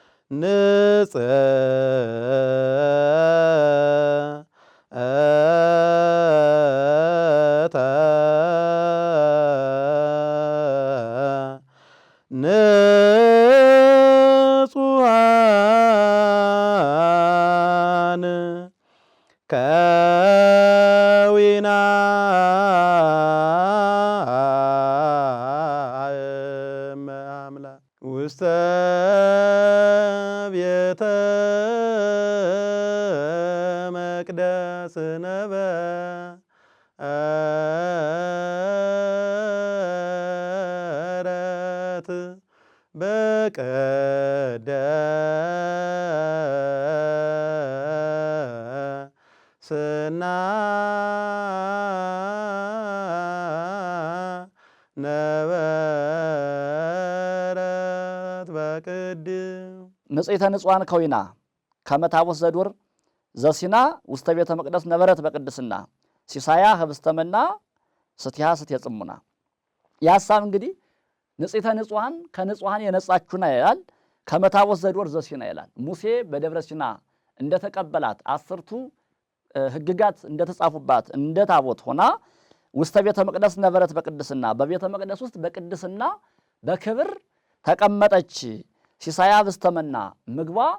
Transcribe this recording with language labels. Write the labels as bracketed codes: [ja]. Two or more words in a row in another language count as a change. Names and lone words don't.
[gez] ንጽሕተ ንጹሐን ከዊና አምላክ ውስተ ቤተ መቅደስ ነበረት በቅድስና ነበረት ንጽሕተ ንጹሐን ከዊና ከመ ታቦት ዘዱር ዘሲና ውስተ ቤተ መቅደስ ነበረት በቅድስና ሲሳያ ህብስተ መና ስትያ ስትየ ጽሙና። [am] የሐሳብ እንግዲህ [gez] ንጽሕተ ንጹሐን [am] ከንጹሐን የነጻችሁና ይላል። [gez] ከመ ታቦት ዘዱር ዘሲና [am] ይላል። ሙሴ በደብረ ሲና እንደተቀበላት 10ቱ ሕግጋት እንደተጻፉባት እንደ ታቦት ሆና [gez] ውስተ ቤተ መቅደስ ነበረት በቅድስና [am] በቤተ መቅደስ ውስጥ በቅድስና በክብር ተቀመጠች። [gez] ሲሳያ ህብስተ መና [am] ምግቧ